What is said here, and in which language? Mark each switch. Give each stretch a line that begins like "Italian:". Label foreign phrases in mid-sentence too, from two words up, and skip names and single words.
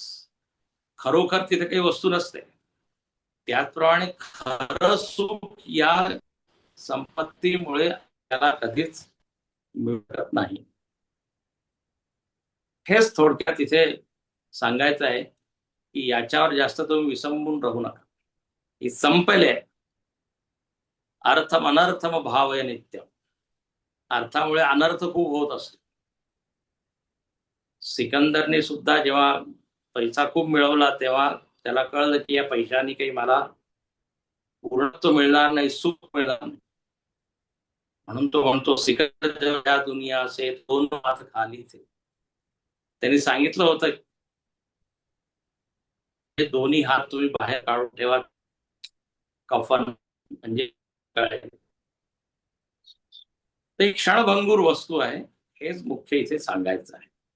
Marathi: खरोखर तिथे काही वस्तू नसते. त्याचप्रमाणे खरं सुख या संपत्तीमुळे त्याला कधीच मिळत नाही. हेच थोडक्यात इथे सांगायचं आहे की याच्यावर जास्त तुम्ही विसंबून राहू नका. ही संपले.
Sanskrit: अर्थम अनर्थम भावय नित्य.
Marathi: अर्थामुळे अनर्थ खूप होत असतो. सिकंदरने सुद्धा जेव्हा पैसा खूप मिळवला तेव्हा त्याला कळलं की या पैशाने काही मला पूर्णत्व मिळणार नाही, सुख मिळणार नाही. म्हणून तो म्हणतो,
Hindi: सिकंदर दुनिया से
Marathi: दोन हात
Hindi: खाली थे.
Marathi: त्यांनी सांगितलं होतं हे दोन्ही हात तुम्ही बाहेर काढून ठेवा, कफन म्हणजे काय, ते क्षणभंगूर वस्तू आहे, हेच मुख्य इथे सांगायचं आहे.